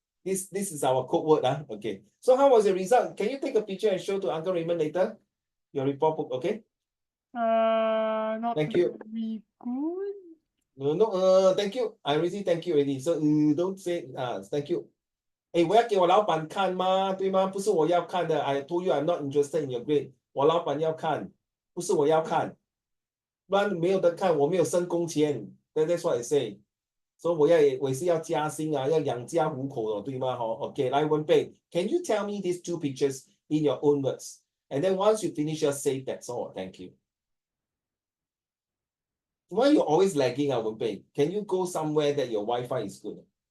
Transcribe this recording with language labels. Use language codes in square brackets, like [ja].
[en] This is our code word okay. So how was the result? Can you take a picture and show to Uncle Raymond later? Your report book, okay? Not Thank you. very good. No, thank you. I already thank you already. [zh] So don't say thank you. 我要给我老板看吗？对吗？不是我要看的。 [en] I told you I'm not interested in your grade. [zh] 我老板要看，不是我要看。不然没有得看，我没有升工钱。 [en] That's what I say. [zh] 所以我也是要加薪要养家糊口的，对吗？OK， 来文贝 ， Can you tell me these two pictures in your own words? [en] And then once you finish, just say that's all. Thank you. Why you always lagging, Wenbei? Can you go somewhere that your Wi-Fi is good?